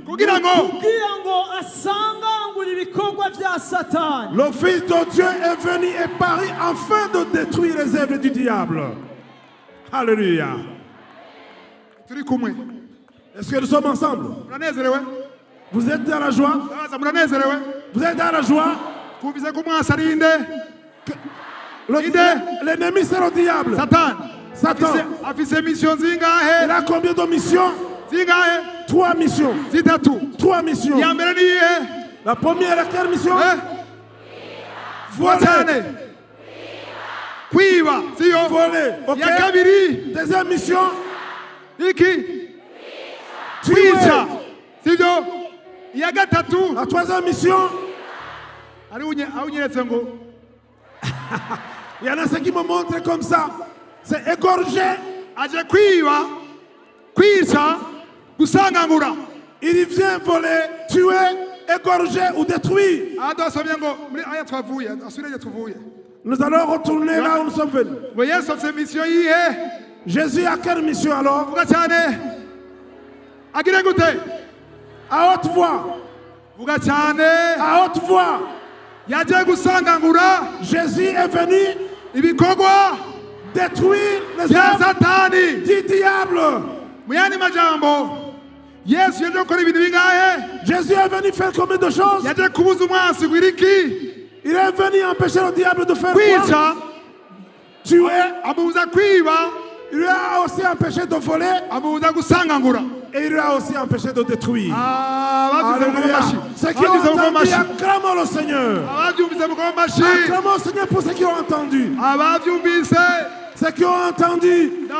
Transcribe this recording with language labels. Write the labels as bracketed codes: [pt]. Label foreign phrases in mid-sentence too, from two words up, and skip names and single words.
[fr] Le Fils de Dieu est venu et paru afin de détruire les œuvres du diable. Alléluia. Est-ce que nous sommes ensemble? [rn] Muranezerewe? [fr] Vous êtes dans la joie? [rn] Ndabaza muranezerewe? [fr] Vous êtes dans la joie? [rn] Kumvise ko umwasi ari inde? [fr] L'ennemi c'est le diable. Satan. [rn] Afise mission zingahe? [fr] Il a combien de missions? [rn] Zingahe? [fr] 3 missions. [rn] Zitatu. [fr] 3 missions. [rn] Ya mbere ni iyihe? [fr] La première est quelle mission? Voler. [rn] Kwiba. Siyo? [fr] Voler. Ok. [rn] Ya kabiri? [fr] Deuxième mission? [rn] Iki? [fr] Tuer. [rn] Kwica. Sibyo? Ya gatatu? [fr] La troisième mission? [rn] Ari unyeretse ngo [fr] Il y en a ceux qui me montrent comme ça. C'est égorger. [rn] aje kwiba, kwica, gusangangura. [fr] Il vient voler, tuer, égorger ou détruire. [rn] Adasomye ngo muri aya twavuye, asubire tuvuye. [fr] Nous allons retourner là où nous sommes venus. [rn] Ngo Yesu afite mission yihe? [fr] Jésus a quelle mission alors? [rn] Vuga cyane. Agire gute? [fr] À haute voix. [rn] Vuga cyane. [fr] À haute voix. [rn] Yaje gusangangura. [fr] Jésus est venu [rn] Ibikorwa [fr] détruire les [rn] bya [fr] œuvres [rn] Satani. [fr] du diable. [rn] Muyandi majambo, Yesu yaje gukora ibintu bingahe? [fr] Jésus est venu faire combien de choses? [rn] Yaje kubuza umwasi gwiriki. [fr] Il est venu empêcher le diable de faire [rn] Kwica. [fr] quoi? Tuer. [rn] Amubuza kwiba. [fr] Il lui a aussi empêché de voler. [rn] Amubuza gusangangura. [fr] Et il lui a aussi empêché de détruire. Alléluia. Ceux qui ont entendu, acclamons le Seigneur. Acclamons le Seigneur pour ceux qui ont entendu. Ceux qui ont entendu.